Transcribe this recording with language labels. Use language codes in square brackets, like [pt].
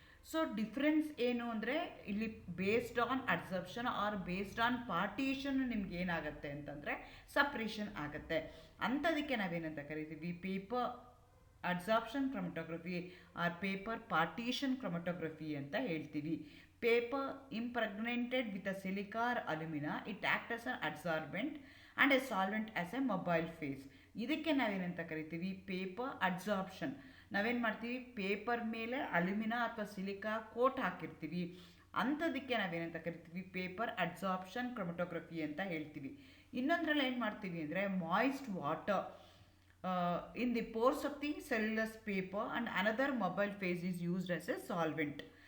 [kn] So difference ಏನು ಅಂದರೆ, ಇಲ್ಲಿ [en] based on absorption or based on partition [kn] ನಿಮ್ಗೆ ಏನಾಗುತ್ತೆ ಅಂತಂದರೆ ಸಪ್ರೇಷನ್ ಆಗುತ್ತೆ. ಅಂಥದಕ್ಕೆ ನಾವೇನಂತ ಕರಿತೀವಿ, paper absorption ಕ್ರೊಮಟೋಗ್ರಫಿ R paper partition ಕ್ರೊಮಟೋಗ್ರಫಿ ಅಂತ ಹೇಳ್ತೀವಿ. [en] Paper impregnated with a silica or alumina, it acts as an adsorbent and a solvent as a mobile phase. [kn] ಇದಕ್ಕೆ ನಾವೇನಂತ ಕರಿತೀವಿ, ಪೇಪರ್ ಅಬ್ಸಾರ್ಪ್ಷನ್. ನಾವೇನು ಮಾಡ್ತೀವಿ, ಪೇಪರ್ ಮೇಲೆ ಅಲ್ಯೂಮಿನಾ ಅಥವಾ ಸಿಲಿಕಾ ಕೋಟ್ ಹಾಕಿರ್ತೀವಿ, ಅಂಥದಕ್ಕೆ ನಾವೇನಂತ ಕರಿತೀವಿ, ಪೇಪರ್ ಅಬ್ಸಾರ್ಪ್ಷನ್ ಕ್ರೊಮಟೋಗ್ರಫಿ ಅಂತ ಹೇಳ್ತೀವಿ. ಇನ್ನೊಂದರಲ್ಲಿ ಏನು ಮಾಡ್ತೀವಿ ಅಂದರೆ, [en] Moist water in the pores of the cellulose paper and another mobile phase is used as a solvent.